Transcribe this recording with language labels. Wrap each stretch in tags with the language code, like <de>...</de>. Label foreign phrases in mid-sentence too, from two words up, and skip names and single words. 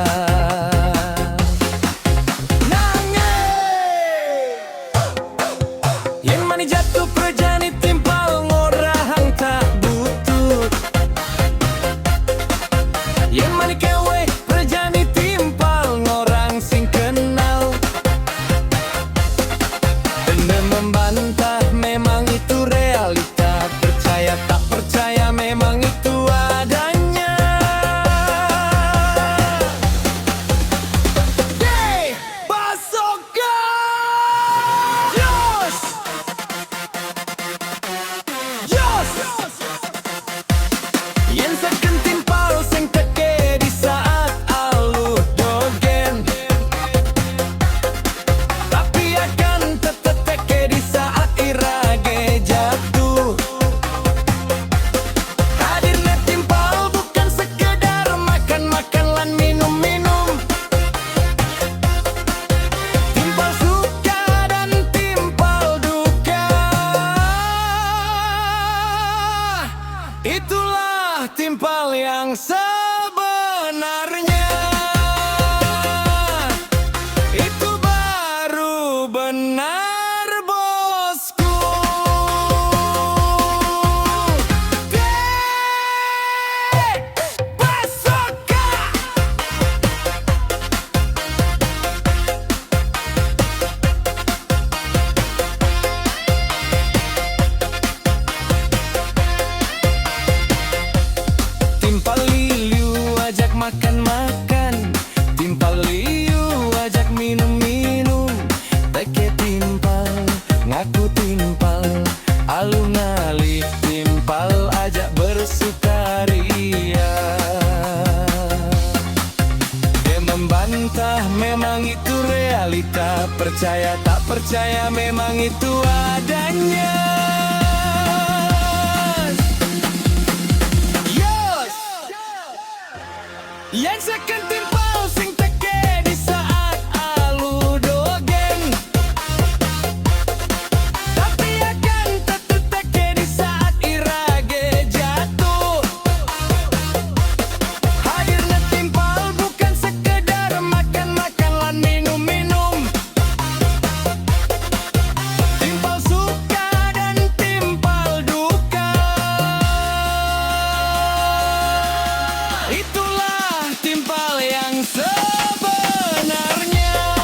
<ban>Yen mani jatuh perjani timpal ngorahang tak butut. Yen mani kewe perjani timpal ngorang sing kenal.</ban> <id>Benda membantah memang itu realita, percaya tak percaya memang itu adanya. Hey, Basoka!</id> <ban>Jos! Yen seken timpal sing teke di saat aluh dogen,</ban> <id>tapi akan tetep teke di saat irage jatuh. Hadirnya timpal bukan sekedar makan-makan lan minum-minum. Timpal suka dan timpal duka, itulah timpal yang sebenarnya. Itu baru benar bosku. Dek Basoka!</id> <ban>Timpal liu ajak makan-makan, timpal liu ajak minum-minum. Teke timpal, ngaku timpal, aluh ngalih timpal ajak bersukaria.</ban> <id>Dia membantah memang itu realita, percaya tak percaya memang itu adanya.</id> <ban>Yang seken timpal sing teke di saat aluh dogen,</ban> <id>tapi akan tetep teke di saat irage jatuh. Hadirnya timpal bukan sekedar makan-makan lan minum-minum. Timpal suka dan timpal duka, itulah timpal yang sebenarnya.</id>